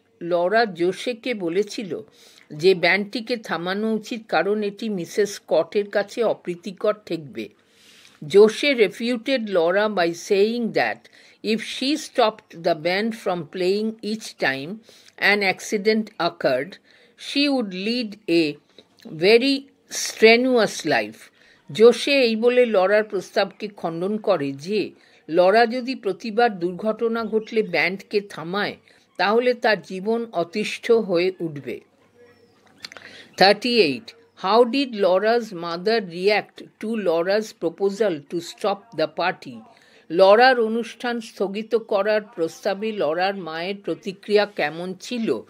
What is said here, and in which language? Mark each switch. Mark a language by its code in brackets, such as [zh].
[bn] Laura জোশেকে বলেছিল যে ব্যান্ডটিকে থামানো উচিত কারণ এটি মিসেস স্কটের কাছে অপ্রীতিকর ঠেকবে। [en] Joshe refuted Laura by saying that if she stopped the band from playing each time an accident occurred, she would lead a very strenuous life. [bn] জোশে এই বলে লরার প্রস্তাবকে খণ্ডন করে যে লরা যদি প্রতিবার দুর্ঘটনা ঘটলে ব্যান্ডকে থামায় তাহলে তার জীবন অতিষ্ঠ হয়ে উঠবে। [en] 38. How did Laura's mother react to Laura's proposal to stop the party? [bn] Lawler অনুষ্ঠান স্থগিত করার প্রস্তাবে লরার মায়ের প্রতিক্রিয়া কেমন ছিল?